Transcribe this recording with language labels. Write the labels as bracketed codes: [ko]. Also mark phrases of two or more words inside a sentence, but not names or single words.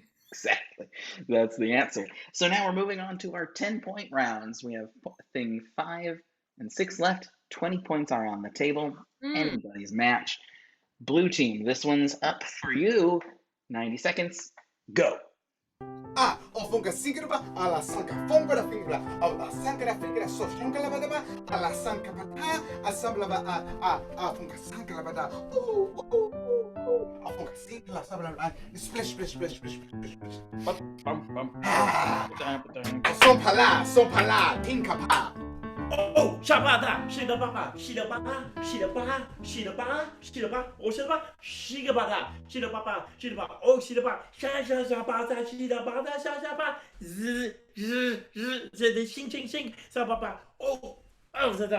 [en] Exactly. That's the answer. So now we're moving on to our 10-point rounds. We have thing 5 and 6 left. 20 points are on the table. Anybody's match. Blue team, this one's up for you. 90 seconds. Go. Ofunga singraba, ala sanka fombra fingra, ala sankara fingra, so shankala badaba, ala sanka pata, asamblaba, funga sankala bada, Ofunga sinkala sabla, splish. Sompala, tinkapa. Oh, shabada, shidababa, oh shidaba, oh shidaba, shabada, sing, sababa, oh, zada,